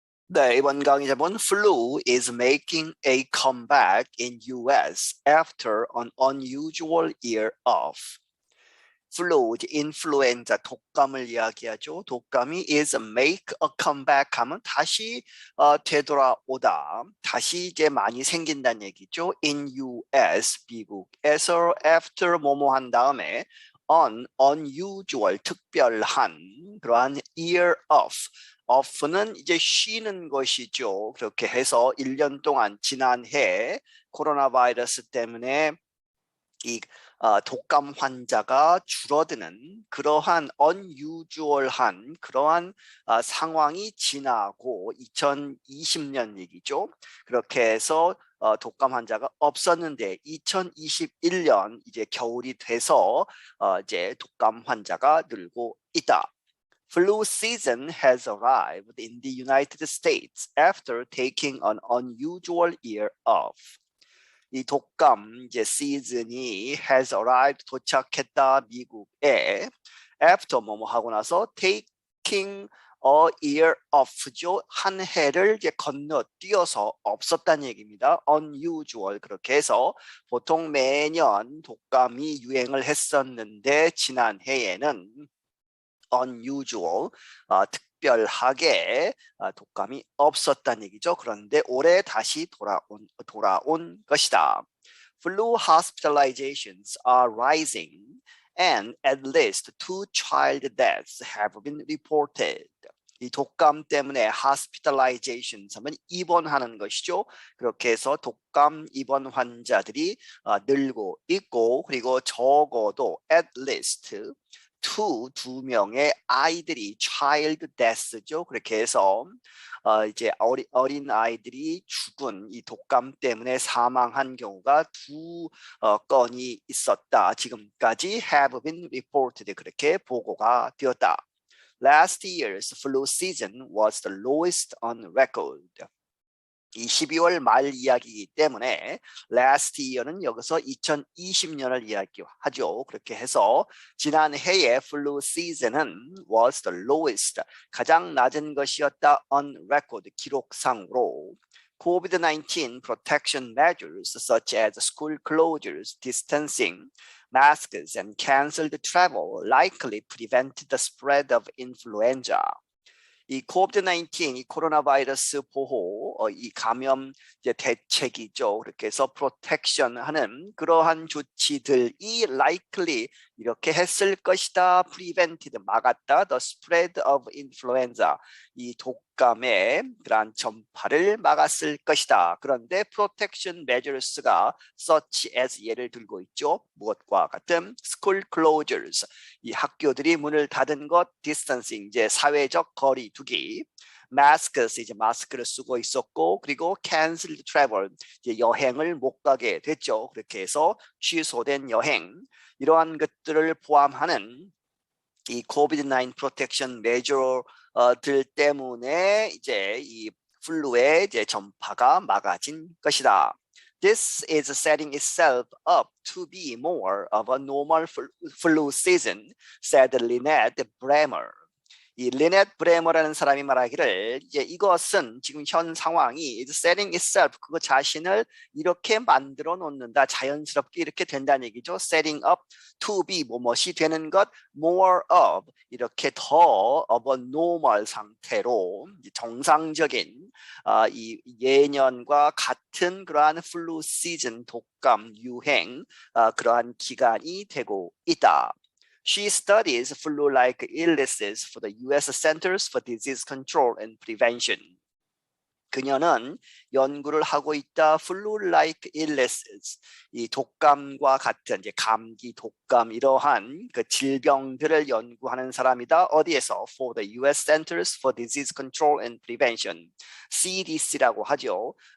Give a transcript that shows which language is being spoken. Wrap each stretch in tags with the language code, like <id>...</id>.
<ko>네, 이번 강의 제목은</ko> <en>Flu is making a comeback in US after an unusual year off.</en> <ko>Flu, 인플루엔자, 독감을 이야기하죠. 독감이</ko> <en>is make a comeback</en> <ko>하면 다시 되돌아오다. 다시 이제 많이 생긴다는 얘기죠.</ko> <en>In US,</en> <ko>미국에서 after 뭐뭐 한 다음에 unusual, 특별한 그러한</ko> <en>year off.</en> <ko>off는 이제 쉬는 것이죠. 그렇게 해서 1년 동안 지난해 코로나 바이러스 때문에 이 독감 환자가 줄어드는 그러한 unusual한 그러한 상황이 지나고 2020년 얘기죠. 그렇게 해서 독감 환자가 없었는데 2021년 이제 겨울이 돼서 이제 독감 환자가 늘고 있다.</ko> <en>Flu season has arrived in the United States after taking an unusual year off.</en> <ko>이 독감 이제 시즌이</ko> <en>has arrived</en> <ko>도착했다 미국에 after 뭐뭐 하고 나서</ko> <en>taking a year off</en> <ko>죠. 한 해를 이제 건너뛰어서 없었다는 얘기입니다. unusual 그렇게 해서 보통 매년 독감이 유행을 했었는데 지난 해에는 unusual 특별하게 독감이 없었다는 얘기죠. 그런데 올해 다시 돌아온 것이다.</ko> <en>Flu hospitalizations are rising and at least 2 child deaths have been reported.</en> <ko>이 독감 때문에 hospitalizations 하면 입원하는 것이죠. 그렇게 해서 독감 입원 환자들이 늘고 있고 그리고 적어도</ko> <en>at least</en> <ko>두 명의 아이들이</ko> <en>child death</en> <ko>죠. 그렇게 해서 이제 어린 아이들이 죽은 이 독감 때문에 사망한 경우가 2건이 있었다. 지금까지</ko> <en>have been reported</en> <ko>그렇게 보고가 되었다.</ko> <en>Last year's flu season was the lowest on record.</en> <ko>이 12월 말 이야기이기 때문에 last year는 여기서 2020년을 이야기하죠. 그렇게 해서 지난 해의 flu season은</ko> <en>was the lowest,</en> <ko>가장 낮은 것이었다</ko> <en>on record,</en> <ko>기록상으로.</ko> <en>COVID-19 protection measures such as school closures, distancing, masks, and canceled travel likely prevented the spread of influenza.</en> <ko>이 COVID-19, 이 코로나 바이러스 보호, 이 감염 이제 대책이죠. 그렇게 해서 protection 하는 그러한 조치들이 likely 이렇게 했을 것이다. prevented, 막았다.</ko> <en>the spread of influenza,</en> <ko>이 독감의 그러한 전파를 막았을 것이다. 그런데</ko> <en>protection measures</en> <ko>가</ko> <en>such as</en> <ko>예를 들고 있죠. 무엇과 같은</ko> <en>school closures,</en> <ko>이 학교들이 문을 닫은 것, distancing, 이제 사회적 거리 두기, masks, 이제 마스크를 쓰고 있었고, 그리고</ko> <en>canceled travel,</en> <ko>이제 여행을 못 가게 됐죠. 그렇게 해서 취소된 여행, 이러한 것들을 포함하는 이</ko> <en>COVID-19 protection measure</en> <ko>들 때문에 이제 이 플루의 이제 전파가 막아진 것이다.</ko> <en>This is setting itself up to be more of a normal flu season, said Lynette Bremer.</en> <ko>이 리넷 브레머라는 사람이 말하기를 이제 이것은 지금 현 상황이</ko> <en>setting itself,</en> <ko>그거 자신을 이렇게 만들어 놓는다, 자연스럽게 이렇게 된다는 얘기죠.</ko> <en>setting up to be</en> <ko>뭐뭇이 되는 것, more of 이렇게 더</ko> <en>of a normal</en> <ko>상태로 정상적인 이 예년과 같은 그러한 플루 시즌, 독감 유행 그러한 기간이 되고 있다.</ko> <en>She studies flu-like illnesses for the U.S. Centers for Disease Control and Prevention.</en> <ko>그녀는 연구를 하고 있다.</ko> <en>flu-like illnesses,</en> <ko>이 독감과 같은 이제 감기, 독감 이러한 그 질병들을 연구하는 사람이다. 어디에서?</ko> <en>For the U.S. Centers for Disease Control and Prevention,</en> <ko>CDC라고 하죠.</ko>